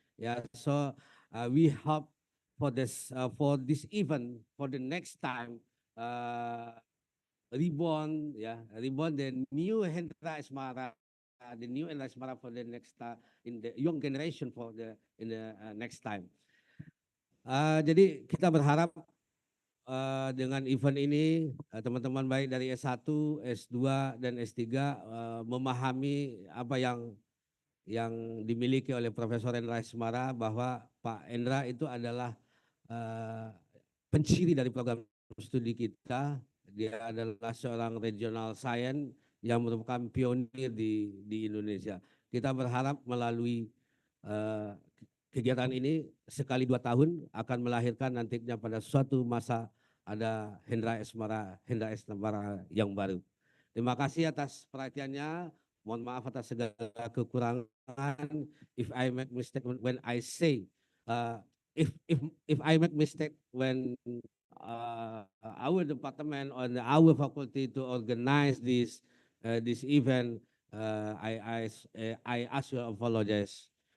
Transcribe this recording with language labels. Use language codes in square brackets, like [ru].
[en] Yeah, so we hope for this event for the next time. Reborn the new Hendra Esmara, for the next in the young generation for the next time. [id] Jadi kita berharap dengan event ini teman-teman baik dari S1, S2 dan S3 memahami apa yang dimiliki oleh Profesor Hendra Esmara, bahwa Pak Hendra itu adalah penciri dari program studi kita. Dia adalah seorang regional science yang merupakan pionir di Indonesia. Kita berharap melalui kegiatan ini sekali 2 tahun akan melahirkan nantinya pada suatu masa ada Hendra Esmara yang baru. Terima kasih atas perhatiannya. Mohon maaf atas segala kekurangan. [en] If I make mistake when I say, if I make mistake when our department or our faculty to organize this event, I ask you apologize.